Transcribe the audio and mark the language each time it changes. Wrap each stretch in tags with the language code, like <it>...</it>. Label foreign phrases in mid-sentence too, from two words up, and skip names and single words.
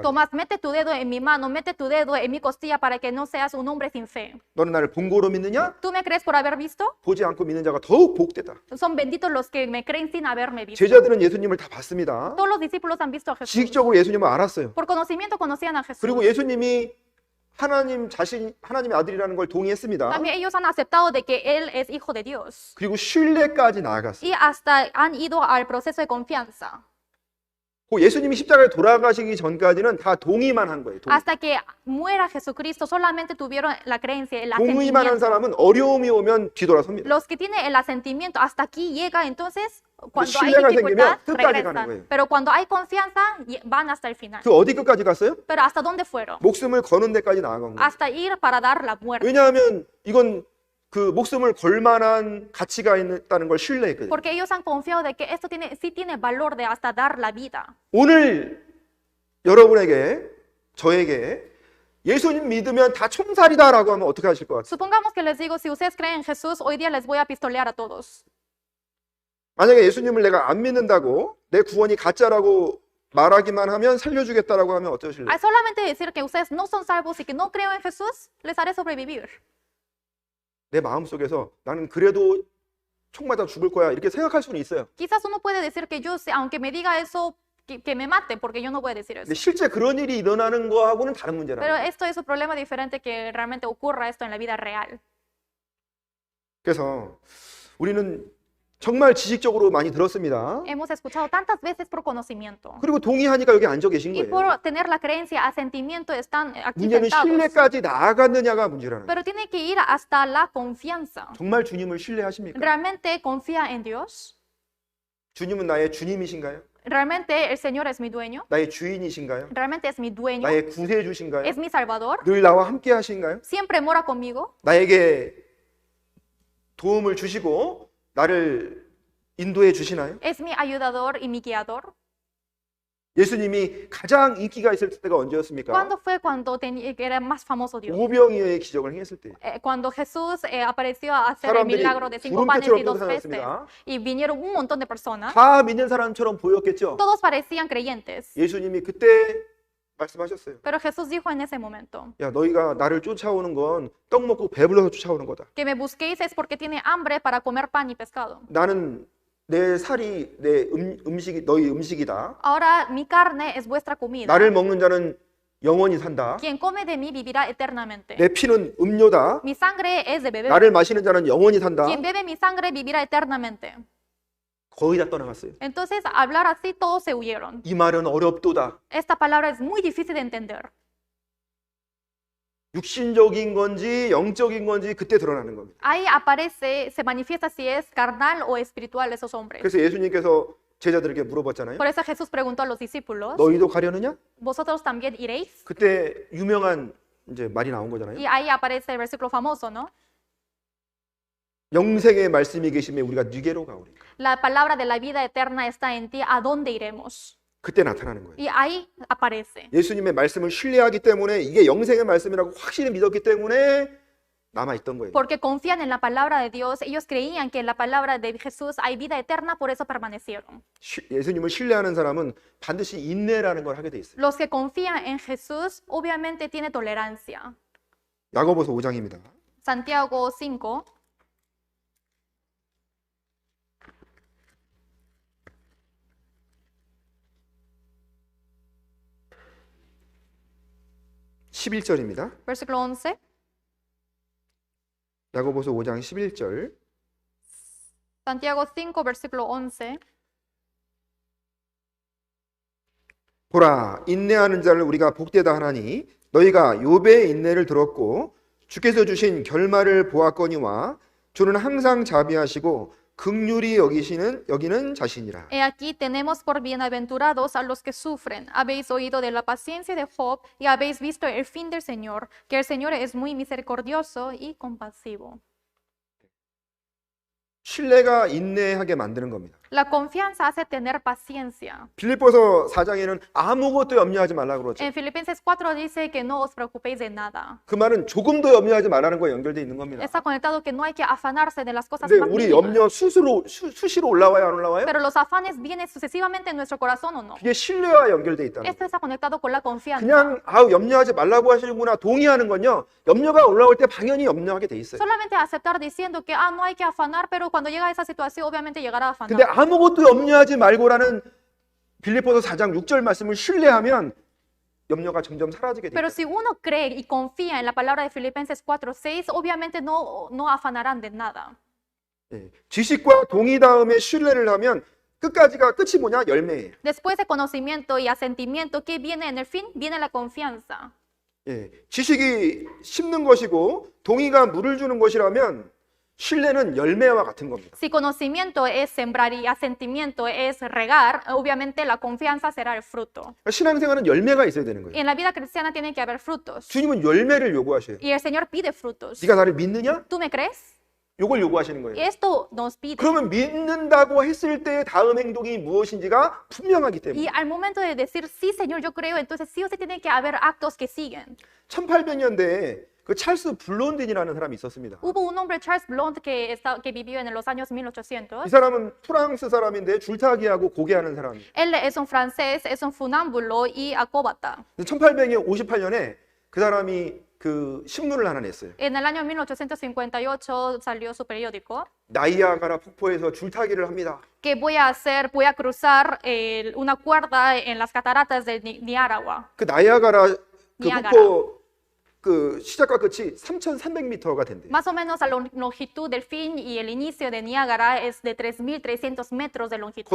<es>Tomás, mete tu dedo en mi mano, mete tu dedo en mi costilla para que no seas un hombre sin fe.</es> <ko>너는 나를 본 거로 믿느냐?</ko> <es>¿Tú me crees por haber visto?</es> <ko>보지 않고 믿는 자가 더욱 복되다.</ko> <es>Son benditos los que me creen sin haberme visto.</es> <ko>제자들은 예수님을 다 봤습니다.</ko> <es>Todos los discípulos han visto a Jesús.</es> <ko>지식적으로 예수님을 알았어요.</ko> <es>Por conocimiento conocían a Jesús.</es> <ko>그리고 예수님이 하나님의 아들이라는 걸 동의했습니다.</ko> <es>También ellos han aceptado de que Él es hijo de Dios.</es> <ko>그리고 신뢰까지 나아갔어요.</ko> <es>Y hasta han ido al proceso de confianza.</es> <ko>그 예수님이 십자가에 돌아가시기 전까지는 다 동의만 한 거예요. 동의.</ko> <es>Hasta que muera Jesucristo, solamente tuvieron la creencia, el</es> <ko>동의만 한</ko> <es>asentimiento.</es> <ko>사람은 어려움이 오면 뒤돌아섭니다.</ko> <es>Los que tienen el asentimiento, hasta aquí llega, entonces, cuando hay</es> <ko>신뢰가</ko> <es>dificultad,</es> <ko>생기면 끝까지 가는</ko> <es>regresan.</es> <ko>거예요.</ko> <es>Pero cuando hay confianza, van hasta el final.</es> <ko>그 어디 끝까지 갔어요?</ko> <es>Pero ¿hasta dónde fueron?</es> <ko>목숨을 거는 데까지 나아간 거예요.</ko> <es>Hasta ir para dar la muerte.</es> <ko>왜냐하면 이건 그 목숨을 걸 만한 가치가 있다는 걸 신뢰했거든요.</ko> <es>Porque ellos han confiado de que esto sí tiene valor de hasta dar la vida.</es> <ko>오늘 여러분에게 저에게 예수님 믿으면 다 총살이다라고 하면 어떻게 하실 것 같아요?</ko> <es>Supongamos que les digo, si ustedes creen en Jesús, hoy día les voy a pistolear a todos.</es> <ko>만약에 예수님을 내가 안 믿는다고 내 구원이 가짜라고 말하기만 하면 살려주겠다라고 하면 어떠실래요?</ko> <es>Al solamente decir que ustedes no son salvos y que no creo en Jesús, les haré sobrevivir.</es> <ko>내 마음속에서 나는 그래도 총 맞아 죽을 거야 이렇게 생각할 수는 있어요.</ko> <es>Quizás uno puede decir que yo, aunque me diga eso, que me mate, porque yo no voy a decir eso.</es> <ko>근데 실제 그런 일이 일어나는 거하고는 다른 문제라는</ko> <es>Pero</es> <ko>거예요.</ko> <es>esto es un problema diferente que realmente ocurra esto en la vida real.</es> <ko>그래서 우리는 정말 지식적으로 많이 들었습니다.</ko> <es>Hemos escuchado tantas veces por conocimiento.</es> <ko>그리고 동의하니까 여기 앉아 계신</ko> <es>Y</es> <ko>거예요.</ko> <es>por tener la creencia, asentimiento, están aquí</es> <ko>문제는</ko> <es>sentados.</es> <ko>신뢰까지 나아갔느냐가 문제라는 거예요.</ko> <es>Pero tiene que ir hasta la confianza.</es> <ko>정말 주님을 신뢰하십니까?</ko> <es>¿Realmente confía en Dios?</es> <ko>주님은 나의 주님이신가요?</ko> <es>¿Realmente el Señor es mi dueño?</es> <ko>나의 주인이신가요?</ko> <es>¿Realmente es mi dueño?</es> <ko>나의 구세주신가요?</ko> <es>¿Es mi Salvador?</es> <ko>늘 나와 함께 하신가요?</ko> <es>¿Siempre mora conmigo?</es> <ko>나에게 도움을 주시고 나를 인도해 주시나요?</ko> <es>¿Es mi ayudador y mi guiador?</es> <ko>예수님이 가장 인기가 있을 때가 언제였습니까?</ko> <es>¿Cuándo fue cuando era más famoso Dios?</es> <ko>오병이어의 기적을 행했을 때.</ko> <es>Cuando Jesús apareció a hacer el</es> <ko>사람들이</ko> <es>milagro de 5 panes y</es> <ko>구름대처럼</ko> <es>2 peces.</es> <ko>나타났습니다.</ko> <es>Y vinieron un montón de personas.</es> <ko>다 믿는 사람처럼 보였겠죠?</ko> <es>Todos parecían creyentes.</es> <ko>예수님이 그때 말씀하셨어요.</ko> <es>Pero Jesús dijo en ese momento,</es> <ko>야, 너희가 나를 쫓아오는 건 떡 먹고 배불러서 쫓아오는 거다.</ko> <es>que me busquéis es porque tiene hambre para comer pan y pescado.</es> <ko>나는 내 살이 내 음식이 너희 음식이다.</ko> <es>Ahora mi carne es vuestra comida.</es> <ko>나를 먹는 자는 영원히 산다.</ko> <es>Quien come de mí vivirá eternamente.</es> <ko>내 피는 음료다.</ko> <es>Mi sangre es de beber.</es> <ko>나를 마시는 자는 영원히 산다.</ko> <es>Quien bebe mi sangre vivirá eternamente.</es> <ko>거의 다 떠나갔어요.</ko> <es>Entonces, al hablar así, todos se huyeron.</es> <ko>이 말은 어렵도다.</ko> <es>Esta palabra es muy difícil de entender.</es> <ko>육신적인 건지 영적인 건지 그때 드러나는 겁니다.</ko> <es>Ahí aparece, se manifiesta si es carnal o espiritual esos hombres.</es> <ko>그래서 예수님께서 제자들에게 물어봤잖아요.</ko> <es>Por eso Jesús preguntó a los discípulos,</es> <ko>너희도 가려느냐?</ko> <es>¿vosotros también iréis?</es> <ko>그때 유명한 이제 말이 나온 거잖아요.</ko> <es>Y ahí aparece el versículo famoso, ¿no?</es> <ko>영생의 말씀이 계시면 우리가 니게로 가오리까.</ko> <es>La palabra de la vida eterna está en ti, ¿a dónde iremos?</es> <ko>그때 나타나는 거예요.</ko> <es>Y ahí aparece.</es> <ko>예수님의 말씀을 신뢰하기 때문에 이게 영생의 말씀이라고 확실히 믿었기 때문에 남아있던 거예요.</ko> <es>Porque confían en la palabra de Dios, ellos creían que en la palabra de Jesús hay vida eterna, por eso permanecieron.</es> <ko>예수님을 신뢰하는 사람은 반드시 인내라는 걸 하게 돼 있어요.</ko> <es>Los que confían en Jesús obviamente tienen tolerancia.</es> <ko>야고보서 5장입니다.</ko> <es>Santiago 5,</es> <ko>11절입니다.</ko> <es>versículo 11.</es> <ko>야고보서 5장 11절.</ko> <es>Santiago 5, versículo 11.</es> <ko>보라, 인내하는 자를 우리가 복되다 하나니 너희가 욥의 인내를 들었고 주께서 주신 결말을 보았거니와 주는 항상 자비하시고 긍휼히 여기는 자신이라.</ko> <es>He aquí tenemos por bienaventurados a los que sufren. Habéis oído de la paciencia de Job y habéis visto el fin del Señor, que el Señor es muy misericordioso y compasivo.</es> <ko>신뢰가 인내하게 만드는 겁니다.</ko> <es>La confianza hace tener paciencia.</es> <ko>빌립보서 4장에는 아무것도 염려하지 말라고 그러죠.</ko> <es>En Filipenses 4 dice que no os preocupéis de nada.</es> <ko>그 말은 조금도 염려하지 말라는 거에 연결되어 있는 겁니다.</ko> <es>Está conectado que no hay que afanarse de las cosas</es> <ko>근데</ko> <es>más</es> <ko>우리</ko> <es>mínimas.</es> <ko>염려 수시로 올라와요, 안 올라와요?</ko> <es>Pero los afanes vienen sucesivamente en nuestro corazón o no.</es> <ko>그게 신뢰와 연결되어 있다는 거예요.</ko> <es>Esto está conectado con la confianza.</es> <ko>그냥 염려하지 말라고 하시는구나 동의하는 건요. 염려가 올라올 때 당연히 염려하게 돼 있어요.</ko> <es>Solamente aceptar diciendo que no hay que afanar, pero cuando llega esa situación obviamente llegará a afanar.</es> <ko>근데 아무것도 염려하지 말고라는 빌립보서 4장 6절 말씀을 신뢰하면 염려가 점점 사라지게</ko> <es>Pero</es> <ko>돼요.</ko> <es>si uno cree y confía en la palabra de Filipenses 4:6, obviamente no afanarán de nada.</es> <ko>예. 지식과 동의 다음에 신뢰를 하면 끝이 뭐냐? 열매예요.</ko> <es>Después de conocimiento y asentimiento, ¿qué viene en el fin? Viene la confianza.</es> <ko>예. 지식이 심는 것이고 동의가 물을 주는 것이라면 신뢰는 열매와 같은 겁니다.</ko> <es>Si conocimiento es sembrar y asentimiento es regar, obviamente la confianza será el fruto.</es> <ko>신앙생활은 열매가 있어야 되는 거예요.</ko> <es>En la vida cristiana tiene que haber frutos.</es> <ko>주님은 열매를 요구하셔요.</ko> <es>Y el Señor pide frutos.</es> <ko>네가 나를 믿느냐?</ko> <es>¿Tú me crees?</es> <ko>요걸 요구하시는 거예요.</ko> <es>Esto nos pide.</es> <ko>그러면 믿는다고 했을 때 다음 행동이 무엇인지가 분명하기 때문에</ko> <es>Y al momento de decir, sí, Señor, yo creo, entonces sí o sí tiene que haber actos que siguen.</es> <ko>1800년대에 그 찰스 블론딘이라는 사람이 있었습니다.</ko> <es>Hubo un hombre, Charles Blond, que vivió en los años</es> <ko>이</ko> <es>1800.</es> <ko>사람은 프랑스 사람인데 줄타기하고 고개하는 사람이에요.</ko> <es>Él es un francés, es un funámbulo y acóbata.</es> <ko>1858년에 그 saram이 그 신문을 하나 냈어요.</ko> <es>En el año 1858 salió su periódico</es> <ko>나이아가라 폭포에서 줄타기를 합니다.</ko> <es>que voy a cruzar una cuerda en las cataratas de Niágara.</es> <ko>그 나이아가라 그 니아가라. 폭포 그 시작과 끝이 3,300m가 된대요.</ko> <es>Más o menos la longitud del fin y el inicio de Niágara es de 3.300 metros de longitud.</es>